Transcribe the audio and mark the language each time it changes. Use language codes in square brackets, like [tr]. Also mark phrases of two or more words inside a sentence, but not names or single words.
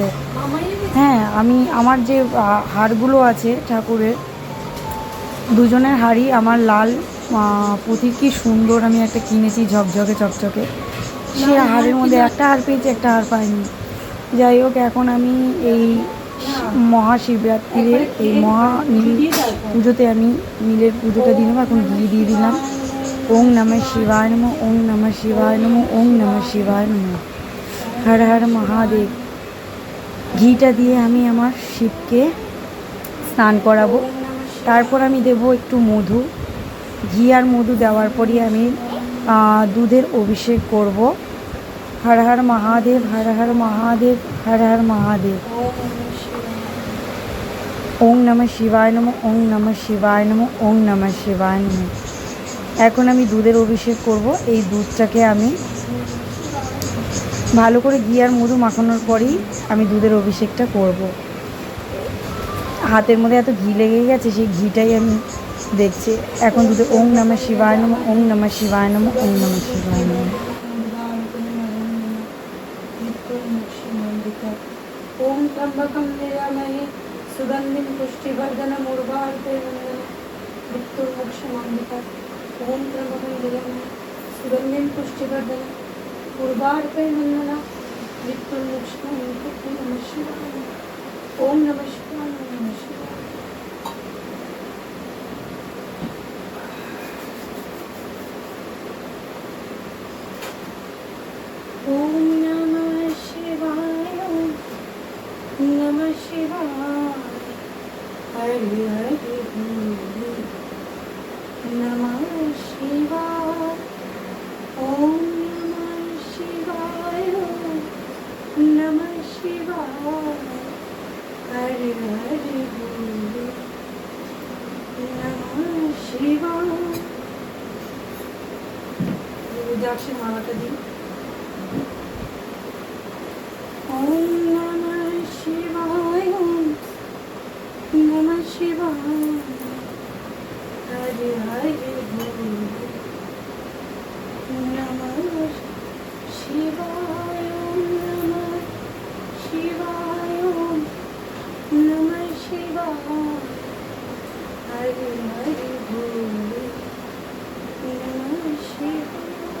[bn] হ্যাঁ, আমি আমার যে হারগুলো আছে ঠাকুরের, দুজনের হারই আমার লাল পুঁথির, কি সুন্দর আমি একটা কিনেছি ঝকঝকে চকচকে। সে হারের মধ্যে একটা হার পেয়েছি, একটা হার পাইনি। যাই হোক, এখন আমি এই মহাশিবরাত্রির এই নীল পুজোতে আমি নীলের পুজোটা দিয়ে নেবো। এখন ঘি দিয়ে দিলাম। [sa] ওং নমঃ শিবায় নমঃ, ওং নমঃ শিবায় নমঃ, ওং নমঃ শিবায় নমঃ, হর হর মহাদেব। [bn] ঘিটা দিয়ে আমি আমার শিবকে স্নান করাবো। তারপর আমি দেব একটু মধু। ঘি আর মধু দেওয়ার পরই আমি দুধের অভিষেক করব। [sa] হর হর মহাদেব, হর হর মহাদেব, হর হর মহাদেব। ওং নমঃ শিবায় নমঃ, ওং নমঃ শিবায় নমঃ, ওং নমঃ শিবায় নমঃ। [bn] এখন আমি দুধের অভিষেক করব। এই দুধটাকে আমি ভালো করে ঘি আর মধু মাখানোর পরেই আমি দুধের অভিষেকটা করব। হাতের মধ্যে এত ঘি লেগে গেছে, সেই ঘিটাই আমি দেখছি। এখন দুধে [sa] ওং নমঃ শিবায় নমঃ, ওং নমঃ শিবায় নমঃ, ওং নমঃ শিবায় নমঃ। ওম ত্র্যম্বকম যজামহে সুগন্ধিম পুষ্টিবর্ধনম উর্বারুকমিব মৃত্যুর্মোক্ষমামৃতাৎ। ওম ত্র্যম্বকম যজামহে সুগন্ধিম পুষ্টিবর্ধনম উর্বারুকমিব মৃত্যুর্মোক্ষমামৃতাৎ। নমঃ শিবায়। ওম নমঃ শিবায়, নমঃ শিবায়। ওম নমঃ শিবায়, নমঃ শিবায়, হরি হরি নমঃ শিবায়। ওম নমঃ শিবায়, নমঃ শিবায়, হরি হরি নমঃ শিবায়। [bn] রুদ্রাক্ষের মালাটা দিই। [sa] ওম নমঃ শিবায়, নমঃ শিবায়, হরি হরি নমঃ শিবায়, নমঃ শিবায়, নমঃ শিবায়, হরি হরি নমঃ শিবায়।